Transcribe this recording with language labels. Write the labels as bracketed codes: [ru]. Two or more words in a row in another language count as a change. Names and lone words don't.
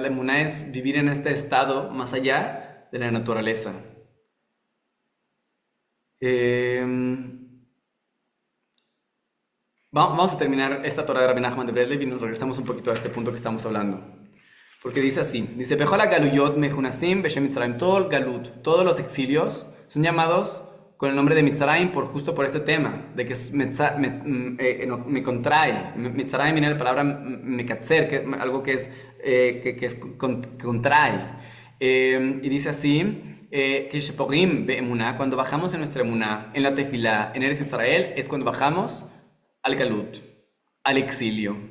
[es] La emuná es vivir en este estado más allá de la naturaleza. Vamos a terminar esta Torah de Rabbi Nachman de Breslev y nos regresamos un poquito a este punto que estamos hablando. Porque dice así, dice, [he] בכל הגלויות מכונים בשם מצרים, [es] todo el galut, todos los exilios son llamados con el nombre de Mitzrayim justo por este tema, de que me contrae. Mitzrayim viene de la palabra mekatzer, que algo que contrae. Y dice así, que [he] שפוגמים באמונה, [es] cuando bajamos en nuestra emuná, en la tefilá, en Eretz Israel, es cuando bajamos al galut, al exilio.